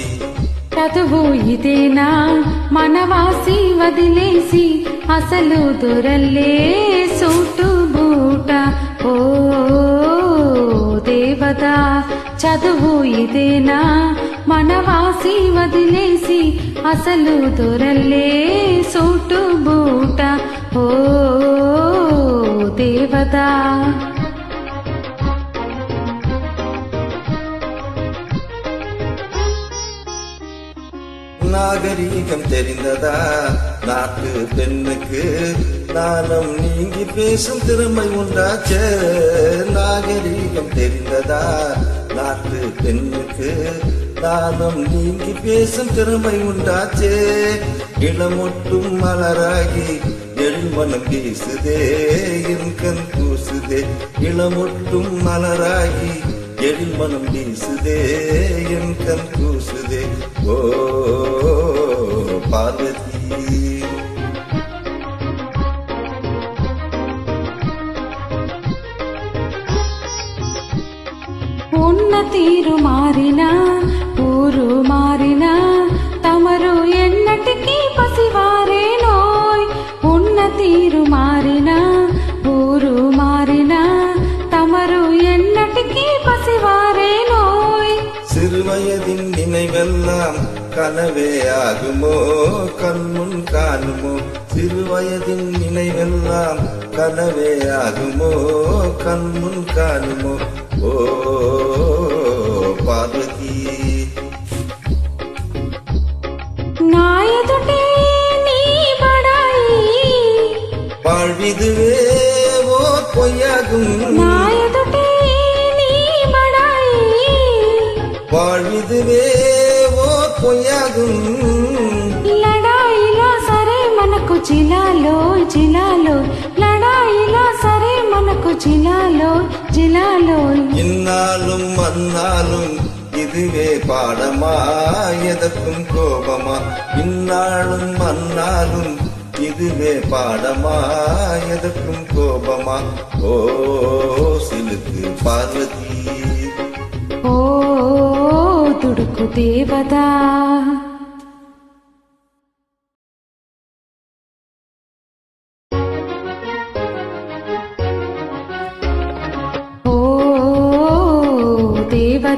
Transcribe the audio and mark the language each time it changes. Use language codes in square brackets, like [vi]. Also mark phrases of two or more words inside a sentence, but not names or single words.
[te] చదువు ఇదేనా మనవాసి వదిలేసి అసలు దొరల్లే సూటు బూట ఓ దేవత చదువు ఇదేనా మనవాసి వదిలేసి అసలు దొరల్లే సూటు బూట ఓ దేవత [ta] நாகரீகம் தெரிந்ததா நாட்டு பெண்ணுக்கு நாணம் நீங்கி பேசும் திறமை உண்டாச்சே நாகரீகம் தெரிந்ததா நாட்டு பெண்ணுக்கு நாணம் நீங்கி பேசும் திறமை உண்டாச்சே இளமொட்டும் மலராகி எழில்மனம் வீசுதே என் கண் கூசுதே இளமொட்டும் மலராகி எழில்மனம் வீசுதே என் கண் கூசுதே ஓ பார்வதி [te] ఉన్న తీరు మారినా ఊరు మారినా తమరు ఎన్నటికీ పసివారేనోయ్ ఉన్న తీరు మారినా ఊరు మారినా తమరు ఎన్నటికీ పసివారేనోయ్ [ta] சிறுவயதின் நினைவெல்லாம் கனவே ஆகுமோ கண்முன் காணுமோ சிறுவயதின் நினைவெல்லாம் கனவே ஆகுமோ கண்முன் காணுமோ ஓ பார்வதி [te] నాయదుటే నీ బడాయి [ta] வாழ்விதுவே ஓ பொய்யாகும் [te] నాయదుటే నీ బడాయి [ta] வாழ்விதுவே ஓ பொய்யாகும் [te] లడాయిలో సరే మనకు జిలాలో జిలాలో లడాయిలో సరే మనకు జిలాలో జిలాలో [ta] இந்நாளும் அந்நாளும் இதுவே பாடமா எதற்கும் கோபமா இந்நாளும் அந்நாளும் இதுவே பாடமா எதற்கும் கோபமா ஓ சிலுக்கு பார்வதி [te] ఓ దుడుకు దేవత ఓ దేవత